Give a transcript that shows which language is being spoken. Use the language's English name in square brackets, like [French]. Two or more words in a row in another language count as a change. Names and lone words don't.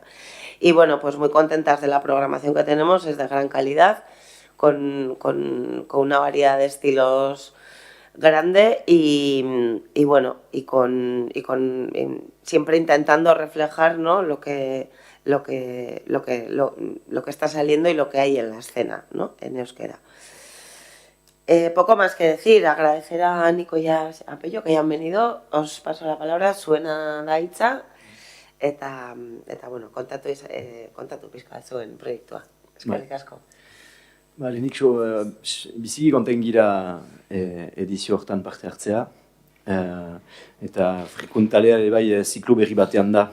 [Spanish] Y bueno, pues muy contentas de la programación que tenemos, es de gran calidad, con una variedad de estilos grande y siempre intentando reflejar, ¿no? lo que está saliendo y lo que hay en la escena, ¿no? En euskera. Poco más que decir, agradecer a Nico y a Pello que hayan venido. Os paso la palabra, [Basque] suena da hitza eta bueno, kontatu pizka zuen proiektua. Eskerrik asko. Lehenik biziki konten gira edizio hortan parte hartzea. Eta Frikuntalea ere bai ziklo berri batean da.